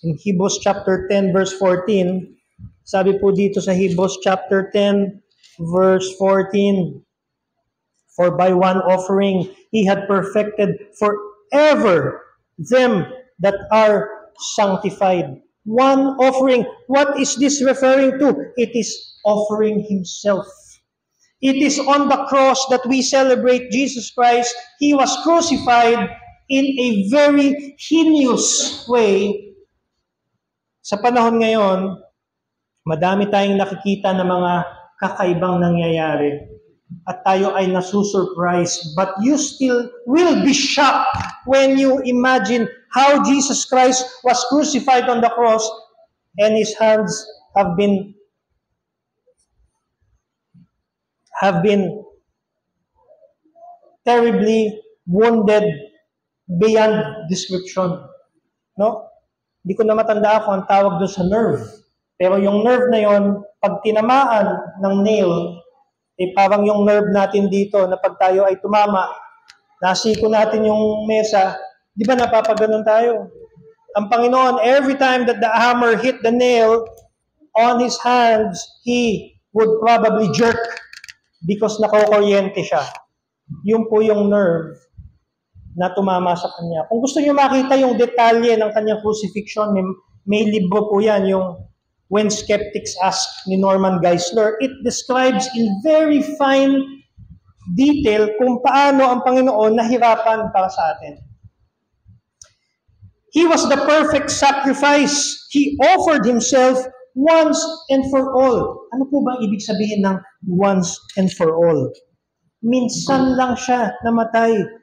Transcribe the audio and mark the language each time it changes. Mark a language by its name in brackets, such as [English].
[English] In Hebrews chapter 10 verse 14, [Filipino] sabi po dito sa [English] Hebrews chapter 10 verse 14, for by one offering He had perfected forever them that are sanctified. One offering. What is this referring to? It is offering Himself. It is on the cross that we celebrate Jesus Christ. He was crucified in a very heinous way. [Filipino] Sa panahon ngayon, madami tayong nakikita na mga kakaibang nangyayari. At tayo ay nasusurprise. [English] But you still will be shocked when you imagine how Jesus Christ was crucified on the cross and His hands have been terribly wounded beyond description. No? [Filipino] Hindi ko na matanda kung ang tawag doon sa nerve. Pero yung nerve na yon, pag tinamaan ng nail, parang yung nerve natin dito na pag tayo ay tumama, nasiko natin yung mesa, di ba napapaganon tayo? Ang Panginoon, [English] every time that the hammer hit the nail on His hands, He would probably jerk because [Filipino] nakokuryente siya. Yun po yung nerve na tumama sa Kanya. Kung gusto niyo makita yung detalye ng Kanyang crucifixion, may libro po yan, yung When Skeptics Ask ni Norman Geisler. [English] It describes in very fine detail [Filipino] kung paano ang Panginoon nahirapan para sa atin. [English] He was the perfect sacrifice. He offered Himself once and for all. [Filipino] Ano po ba ibig sabihin ng [English] once and for all? [Filipino] Minsan lang siya namatay.